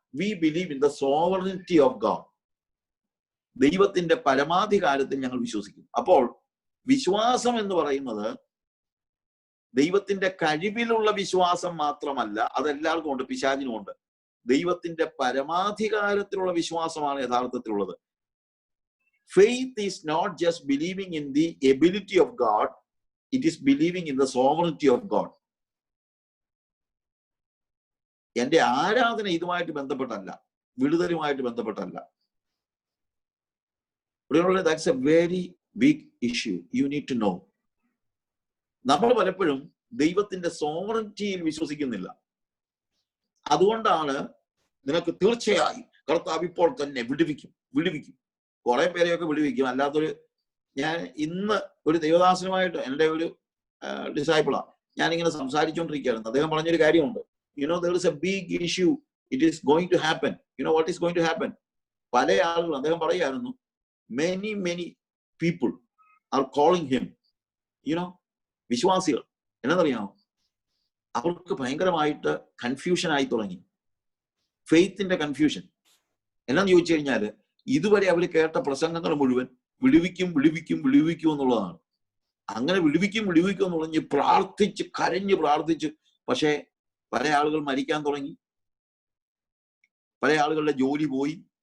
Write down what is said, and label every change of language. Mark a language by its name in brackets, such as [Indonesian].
[English] We believe in the sovereignty of God. [Malayalam] ദൈവത്തിന്റെ പരമാധികാരത്തിൽ ഞങ്ങൾ വിശ്വസിക്കും. അപ്പോൾ വിശ്വാസം എന്ന് പറയുന്നത് ദൈവത്തിന്റെ കഴിവിലുള്ള വിശ്വാസം മാത്രമല്ല, അതെല്ലാവർക്കും ഉണ്ട്, പിശാചിനും ഉണ്ട്. ദൈവത്തിന്റെ പരമാധികാരത്തിലുള്ള വിശ്വാസമാണ് യഥാർത്ഥത്തിലുള്ളത്. [English] Faith is not just believing in the ability of God, it is believing in the sovereignty of God. [Malayalam] എന്റെ ആരാധന ഇതുമായിട്ട് ബന്ധപ്പെട്ടല്ല, വിടുതലുമായിട്ട് ബന്ധപ്പെട്ടല്ല. [English] That's a very big issue. You need to know. [Malayalam] നമ്മൾ പലപ്പോഴും ദൈവത്തിന്റെ സോവറിറ്റിയിൽ വിശ്വസിക്കുന്നില്ല. അതുകൊണ്ടാണ് നിനക്ക് തീർച്ചയായും കർത്താവ് ഇപ്പോൾ തന്നെ വിടുവിക്കും. കുറെ പേരെയൊക്കെ വിടുവിക്കും. അല്ലാത്തൊരു, ഞാൻ ഇന്ന് ഒരു ദൈവദാസനുമായിട്ട്, എൻ്റെ ഒരു ഡിസൈപ്പിളാ, ഞാനിങ്ങനെ സംസാരിച്ചുകൊണ്ടിരിക്കുകയായിരുന്നു. അദ്ദേഹം പറഞ്ഞൊരു കാര്യമുണ്ട്. [English] there is a big issue. It is going to happen. What is going to happen? [Malayalam] പല ആളുകളും, അദ്ദേഹം പറയായിരുന്നു, [English] many people are calling him. [Malayalam] വിശ്വാസികൾ എന്നറിയാമോ, അവർക്ക് ഭയങ്കരമായിട്ട് കൺഫ്യൂഷൻ ആയി തുടങ്ങി. ഫെയ്ത്തിന്റെ കൺഫ്യൂഷൻ എന്നാന്ന് ചോദിച്ചു കഴിഞ്ഞാല്, ഇതുവരെ അവർ കേട്ട പ്രസംഗങ്ങൾ മുഴുവൻ വിടുവിക്കും എന്നുള്ളതാണ്. അങ്ങനെ വിടുവിക്കും എന്ന് പറഞ്ഞ് കരഞ്ഞ് പ്രാർത്ഥിച്ച്, പക്ഷേ പല ആളുകൾ മരിക്കാൻ തുടങ്ങി, പല ആളുകളുടെ ജോലി പോയി.